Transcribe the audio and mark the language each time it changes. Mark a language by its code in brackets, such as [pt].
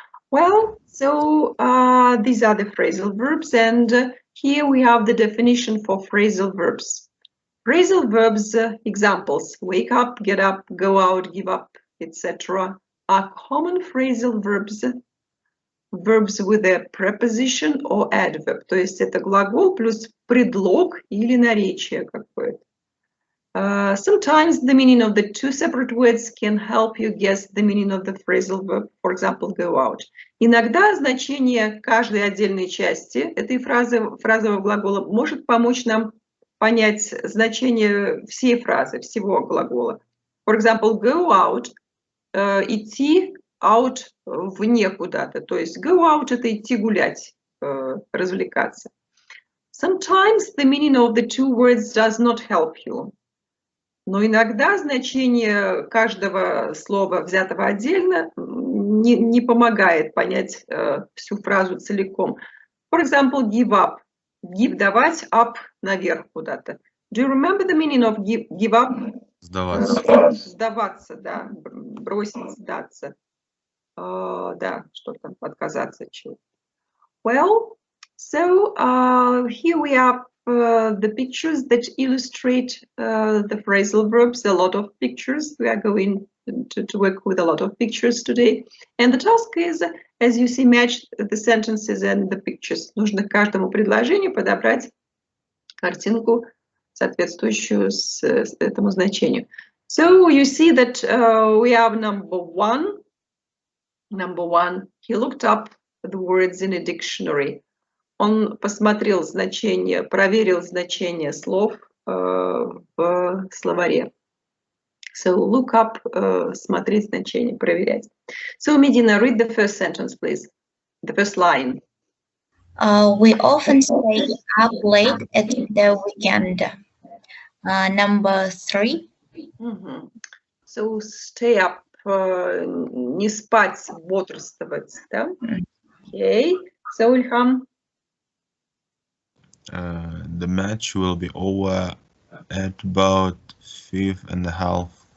[en] Well, so these are the phrasal verbs, and here we have the definition for phrasal verbs. Phrasal verbs examples: wake up, get up, go out, give up, etc. are common phrasal verbs. Verbs with a preposition or adverb. [ru] То есть это глагол плюс предлог или наречие какое-то. [en] Sometimes the meaning of the two separate words can help you guess the meaning of the phrasal verb. For example, go out. [ru] Иногда значение каждой отдельной части этой фразового глагола может помочь нам понять значение всей фразы, всего глагола. [en] For example, go out, [ru] идти [en] out [ru] вне куда-то. То есть go out – это идти гулять, развлекаться. [en] Sometimes the meaning of the two words does not help you. [ru] Но иногда значение каждого слова, взятого отдельно, не помогает понять всю фразу целиком. [en] For example, give up. [ru] Give – давать, up – наверх куда-то. [en] Do you remember the meaning of give up? [ru] Сдаваться. Сдаваться, да. Бросить, сдаться. Да, что там, отказаться от чего. [en] Well, so here we have the pictures that illustrate the phrasal verbs, a lot of pictures. We are going to work with a lot of pictures today. And the task is, as you see, match the sentences and the pictures. [ru] Нужно к каждому предложению подобрать картинку, соответствующую этому значению. [en] So you see that we have number one. Number one, he looked up the words in a dictionary. [ru] Он посмотрел значение, проверил значение слов в словаре. [en] So look up, [ru] смотреть значение, проверять. [en] So Medina, read the first sentence, please. The first line. We often stay up late at the weekend. Number 3. So stay up, [ru] не спать, бодрствовать, да? [en] Okay. So Ilham. The match will be over at about 5:30.